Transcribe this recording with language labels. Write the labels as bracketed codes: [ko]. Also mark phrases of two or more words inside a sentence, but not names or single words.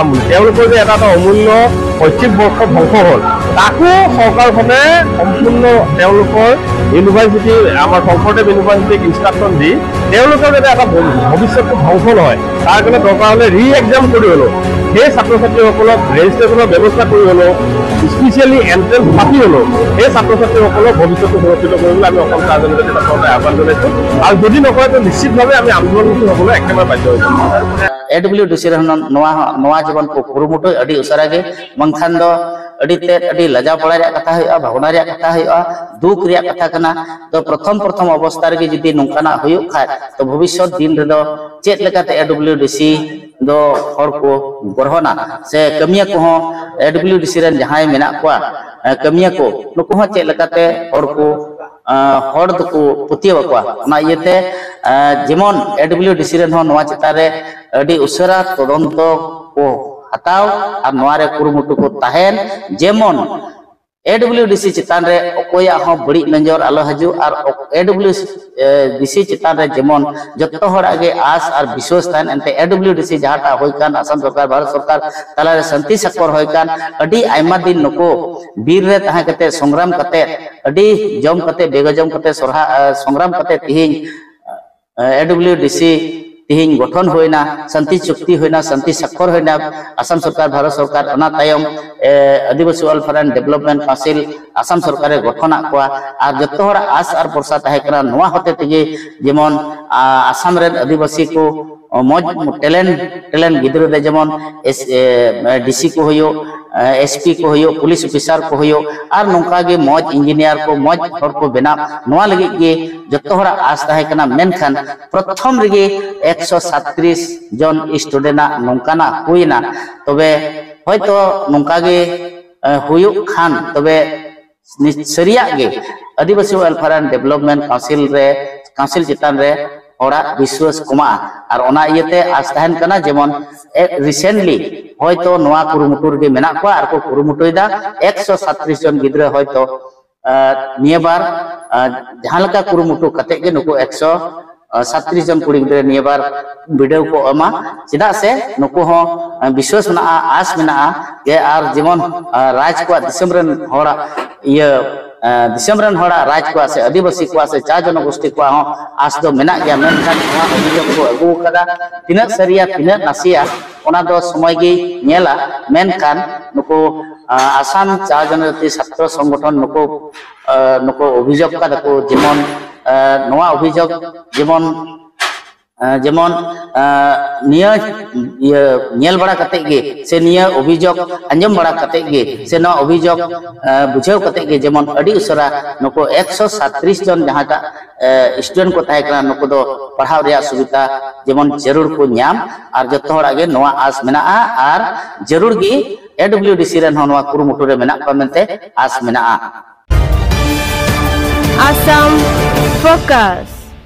[as] বুলি তেওঁলোকৰ যে এটা অমূল্য শৈক্ষিক বৰ্ষ ধ্বংস হ'ল তাকো চৰকাৰখনে সম্পূৰ্ণ তেওঁলোকৰ ইউনিভাৰ্চিটি আমাৰ শংকৰদেৱ ইউনিভাৰ্চিটিক ইনষ্ট্ৰাকশ্যন দি তেওঁলোকৰ যাতে এটা ভৱিষ্যতটো ধ্বংস নহয় তাৰ কাৰণে দৰকাৰ হ'লে [en] re exam [as] কৰি হ'লেও সেই ছাত্ৰ ছাত্ৰীসকলক ৰেজিষ্ট্ৰেশ্যনৰ ব্যৱস্থা কৰি হ'লেও [en] specially entrance [as] পাতি হ'লেও সেই ছাত্ৰ ছাত্ৰীসকলক ভৱিষ্যতটো সুৰক্ষিত কৰিবলৈ আমি অসম চৰকাৰৰ জৰিয়তে চৰকাৰে আহ্বান জনাইছোঁ আৰু যদি নকৰে তো নিশ্চিতভাৱে আমি আন্দোলনমুখী হ'বলৈ একেবাৰে বাধ্য হৈছোঁ [sat] AWDC नवा जीवन को कुरुमुटु अड़ी उसरागे मंखान दो अड़ी तेज अड़ी लजा पड़ा रे कथा है भावना रे कथा है दुख रे कथा कना तो प्रथम अवस्था रे जदी नोंकाना हुयो खाय तो भविष्य दिन रे दो चेत लेकाते AWDC दो हर को गरहना से कमिया को AWDC रे जहाय मेना को कमिया को नुको हो चेत लेकाते हर को हर दको पुतियावा ना इयते जेमन AWDC रे नवा चिता रे अड़ी उसरा तदंत को हताव और नवा रे कुरुमुटु को ताहेन जेमन AWDC चितान रे ओकोया हो बड़ी नजर आलो हजू और AWDC चितान रे जेमन जत्तो हरागे आस और विश्वास तान एंते AWDC जहाटा होय कान असम सरकार भारत सरकार तला रे शांति सक्कर होय कान अडी आयमा दिन नको बीर रे ताहा कते संग्राम कते अडी जम कते बेगजम कते सरहा संग्राम कते तिहिं AWDC तिहिं गठन होइना शांति चुक्ति होइना शांति सक्कर होइना असम सरकार भारत सरकार अना तायम आदिवासी वेलफेयर एंड डेवलपमेंट काउंसिल असम सरकार गठन आकोआ और जत्तो हर आस और प्रसा ताहे करा नवा होते तेगे जेमन असम रे आदिवासी को मज टैलेंट गिद्रो दे जेमन DC को होयो SP को होयो [en] police officer [sat] को होयो और नोंका गे मज इंजीनियर को मज हर को बेना नवा लगे गे जत्तो हर आस ताहे कना मेनखान प्रथम रे 137 जन स्टूडेंट नोंकाना हुईना तबे होयतो नोंका गे हुयो खान तबे सरिया गे आदिवासी वेलफेयर एंड डेवलपमेंट काउंसिल चितान रे ओरा विश्वास कमा और ओना इयते आस ताहेन कना जेमन रिसेंटली होयतो नवा कुरुमुटुर गे मेना को आर को कुरुमुटुइदा 137 जन गिद्रा होयतो नियबार जहालका कुरुमुटु कते गे नुको 137 जन कुड़ी गिद्रा नियबार वीडियो को अमा चिदा से नुको हो विश्वास ना आस मेना के आर जेमन राज को दिसमरन होड़ा ये दिसमरन होड़ा राज को से आदिवासी को से चा जनगोष्ठी को आस दो मेना गया मेनखान अभियोग को अगु कदा तिना सरिया तिना नासिया ओना दो समय गे नेला मेनखान नुको आसाम चा जनजाति छात्र संगठन नुको अभियोग का दको जेमन नवा अभियोग जेमन निया नेल बड़ा कते गे से निया अभियोग अंजम बड़ा कते गे से न अभियोग बुझाव कते गे जेमन अडी उसरा नको 137 जन जहाटा स्टूडेंट को ताहे करा नको दो पढ़ाव रिया सुविधा जेमन जरूर को न्याम और जत्तो हड़ा गे नवा आस मेना और जरूर गी AWDC रे नवा कुरुमुटु रे मेना को मेनते आस मेना Assam Focus.